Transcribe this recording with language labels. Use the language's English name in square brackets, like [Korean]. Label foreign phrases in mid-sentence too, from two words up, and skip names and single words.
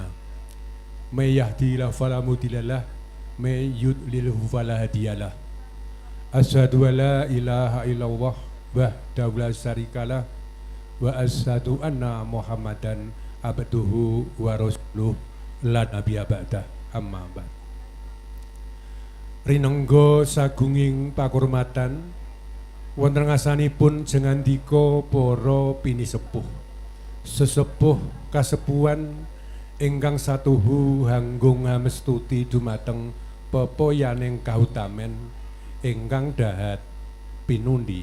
[Arabic] من يهده الله فلا مضل له من يضلله فلا هادي له. أشهد أن لا إله إلا الله وحده لا شريك له وأشهد أن محمدا عبده ورسوله لا نبي بعده أما بعد. [Javanese] Rinengga sagunging pakurmatan wonten ngasanipun jengandika para pinisepuh sesepuh kasepuhan ingkang satuhu hanggung ngamestuti dumateng pepoyaning kahutamen ingkang dahat pinundi.